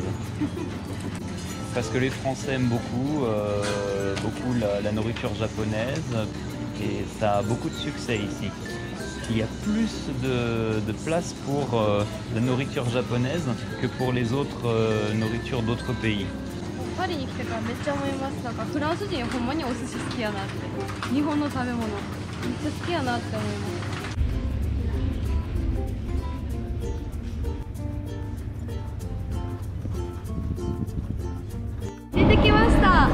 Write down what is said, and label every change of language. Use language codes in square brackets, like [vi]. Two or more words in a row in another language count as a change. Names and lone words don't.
[fr] Parce que les Français aiment beaucoup la nourriture japonaise et ça a beaucoup de succès ici. Il y a plus de place pour la nourriture japonaise que pour les autres nourritures d'autres pays. [ja] パリに来てからめっちゃ思います。なんかフランス人ほんまにお寿司好きやなって。日本の食べ物めっちゃ好きやなって思います。出てきました。